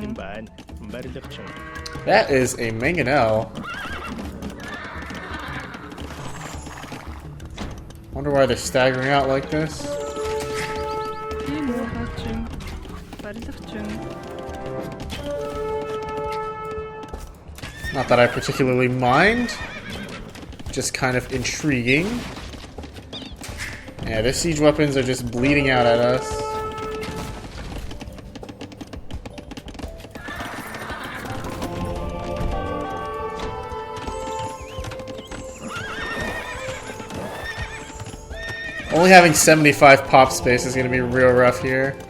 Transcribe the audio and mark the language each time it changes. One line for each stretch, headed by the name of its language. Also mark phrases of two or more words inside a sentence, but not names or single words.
Mongolian: Тийм байна. Барилгачин.
English: That is a mangonel. Wonder why they're staggering out like this.
Mongolian: Тийм үү хачин. Барилгачин.
English: Not that I particularly mind. Just kind of intriguing. Yeah, their siege weapons are just bleeding out at us. Only having 75 pop space is going to be real rough here.